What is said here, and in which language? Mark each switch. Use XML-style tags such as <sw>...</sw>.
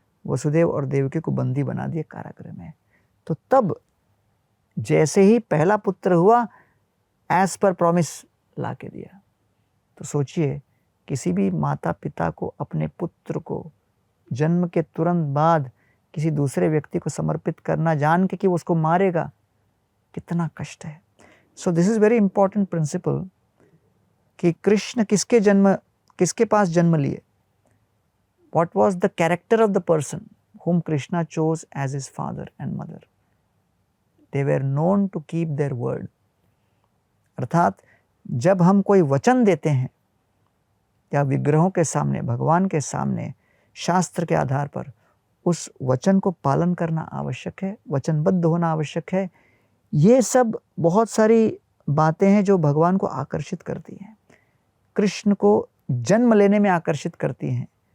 <hi>वसुदेव और देवकी को बंदी बना दिए कारागृह में। तो तब जैसे ही पहला पुत्र हुआ,</hi> <en>as per promise</en> <hi>ला के दिया। तो सोचिए, किसी भी माता पिता को अपने पुत्र को जन्म के तुरंत बाद किसी दूसरे व्यक्ति को समर्पित करना, जान के कि वो उसको मारेगा, कितना कष्ट है।</hi> <en>so this is very important principle</en> <hi>कि कृष्ण किसके पास जन्म लिए,</hi> <en>what was the character of the person whom Krishna chose as his father and mother. They were known to keep their word.</en> <hi>अर्थात जब हम कोई वचन देते हैं या विग्रहों के सामने, भगवान के सामने, शास्त्र के आधार पर, उस वचन को पालन करना आवश्यक है, वचनबद्ध होना आवश्यक है। ये सब बहुत सारी बातें हैं जो भगवान को आकर्षित करती हैं, कृष्ण को जन्म लेने में आकर्षित करती हैं।</hi>